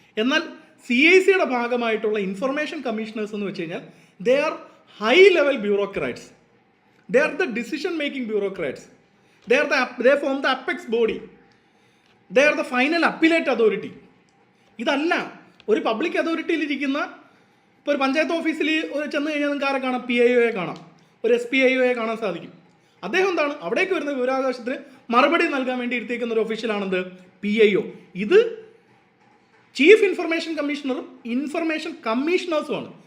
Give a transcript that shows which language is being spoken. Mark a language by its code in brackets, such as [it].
[ml] എന്നാൽ CICയുടെ ഭാഗമായിട്ടുള്ള information commissioners എന്ന് വെച്ച് കഴിഞ്ഞാൽ [en] They are high level bureaucrats. They are the decision making bureaucrats. They form the apex body. They are the final appellate authority. [ml] ഇതല്ല ഒരു public അതോറിറ്റിയിൽ ഇരിക്കുന്ന, ഇപ്പോൾ ഒരു പഞ്ചായത്ത് ഓഫീസിൽ ചെന്ന് കഴിഞ്ഞാൽ നിങ്ങൾക്ക് ആരെ കാണാം? PIOയെ കാണാം, ഒരു SPIOയെ കാണാൻ സാധിക്കും. അദ്ദേഹം എന്താണ് അവിടേക്ക് വരുന്ന വിവരാവകാശത്തിന് മറുപടി നൽകാൻ വേണ്ടി ഇരുത്തിയേക്കുന്ന ഒരു ഒഫീഷ്യലാണെന്ത് PIO. ഇത് ചീഫ് ഇൻഫർമേഷൻ കമ്മീഷണറും ഇൻഫർമേഷൻ കമ്മീഷണേഴ്സുമാണ്.